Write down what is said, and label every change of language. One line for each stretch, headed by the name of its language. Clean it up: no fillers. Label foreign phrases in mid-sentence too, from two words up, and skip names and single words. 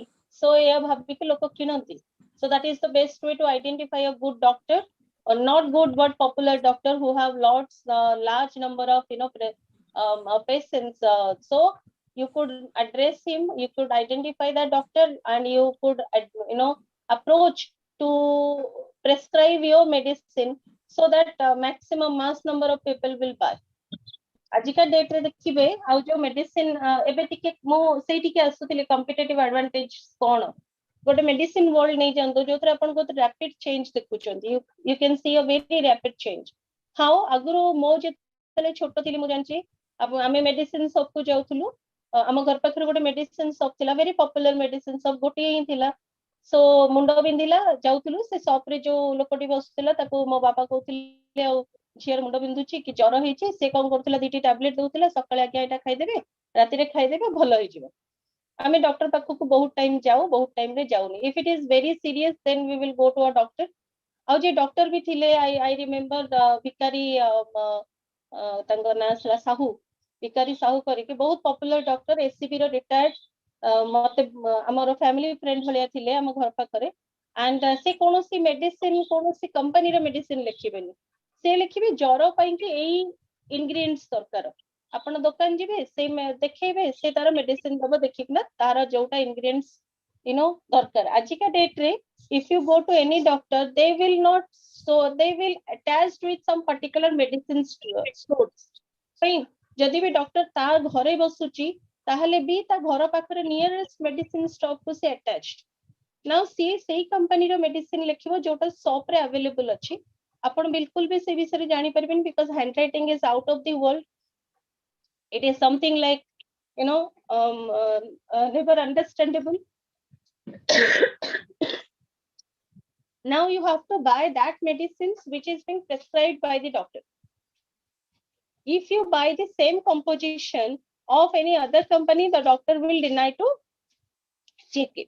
English: So so that is the best way to identify a good doctor, or not good but popular doctor who have large number of patients. So you could address him, you could identify the doctor, and you could approach to prescribe your medicine so that maximum mass number of people will buy.
Odia: ଆଜିକା ଡେଟ୍ ରେ ଦେଖିବେ, ଆଉ ଯୋଉ ମେଡିସିନ ଏବେ ଟିକେ ମୁଁ ସେଇଠିକି ଆସୁଥିଲି,
English: competitive advantage
Odia: କଣ? ଗୋଟେ
English: medicine world
Odia: ନେଇ ଯାଆନ୍ତୁ, ଯୋଉଥିରେ ଆପଣ ବହୁତ
English: rapid change
Odia: ଦେଖୁଛନ୍ତି.
English: you can see a very rapid change.
Odia: ହାଉ ଆଗରୁ ମୁଁ ଯେତେବେଳେ ଛୋଟ ଥିଲି, ମୁଁ ଜାଣିଛି ଆମେ ମେଡିସିନ ସପକୁ ଯାଉଥିଲୁ. ଆମ ଘର ପାଖରେ ଗୋଟେ
English: medicine shop
Odia: ଥିଲା,
English: very popular medicine shop,
Odia: ଗୋଟିଏ ହିଁ ଥିଲା. ସୋ ମୁଣ୍ଡ ବିନ୍ଧିଲା, ଯାଉଥିଲୁ, ସେ ସପ ରେ ଯୋଉ ଲୋକଟି ବସୁଥିଲା ତାକୁ ମୋ ବାପା କହୁଥିଲେ, ଆଉ ଝିଅର ମୁଣ୍ଡ ବିନ୍ଧୁଛି କି ଜ୍ୱର ହେଇଛି, ସେ କଣ କରୁଥିଲା, 2ଟି ଟ୍ୟାବଲେଟ ଦଉଥିଲା, ସକାଳେ ଆଜ୍ଞା ଏଇଟା ଖାଇଦେବେ, ରାତିରେ ଖାଇଦେବେ, ଭଲ ହେଇଯିବ. ଆମେ ଡକ୍ଟର ପାଖକୁ ବହୁତ ଟାଇମ ଯାଉ, ବହୁତ ଟାଇମ ରେ ଯାଉନି.
English: if it is very serious, then we will go to a doctor.
Odia: ଆଉ ଯେ ଡକ୍ଟର ବି ଥିଲେ,
English: I remember
Odia: ଭିକାରୀ, ତାଙ୍କ ନାଁ ଥିଲା ସାହୁ, ଭିକାରୀ ସାହୁ କରିକି, ବହୁତ
English: popular doctor,
Odia: ଏସିବି ର ରିଟାୟାର୍ଡ. ମତେ ଆମର
English: family friend
Odia: ଭଳିଆ ଥିଲେ ଆମ ଘର ପାଖରେ. ଆଣ୍ଡ ସେ କୌଣସି ମେଡିସିନ, କୌଣସି କମ୍ପାନୀର ମେଡିସିନ ଲେଖିବେନି, ସେ ଲେଖିବେ ଜ୍ୱର ପାଇଁକି ଏଇ ଇନଗ୍ରିଡିଏଣ୍ଟସ ଦରକାର. ଆପଣ ଦୋକାନ ଯିବେ, ସେ ଦେଖେଇବେ, ସେ ତାର ମେଡିସିନ ଦବ ଦେଖିକିନା ତାର ଯୋଉଟା ଇନଗ୍ରିଡିଏଣ୍ଟସ ଦରକାର. ଆଜିକା ଡେଟ୍ ରେ
English: if you go to any doctor, they will not, so they will attached with some particular medicine stores. Fine.
Odia: ଯଦି ବି ଡକ୍ଟର ତା ଘରେ ବସୁଛି, ତାହେଲେ ବି ତା ଘର ପାଖରେ
English: nearest medicine store
Odia: କୁ ସେ attached. Now ସିଏ ସେଇ କମ୍ପାନୀର ମେଡିସିନ ଲେଖିବ ଯୋଉଟା ସପ୍ ରେ available ଅଛି. ଆପଣ ବିଲକୁଲ ବି ସେ ବିଷୟରେ ଜାଣିପାରିବେନି,
English: because handwriting is out of the world. It is something like never understandable. Now you have to buy that medicines which is being prescribed by the doctor. If you buy the same composition of any other company, the doctor will deny to check it.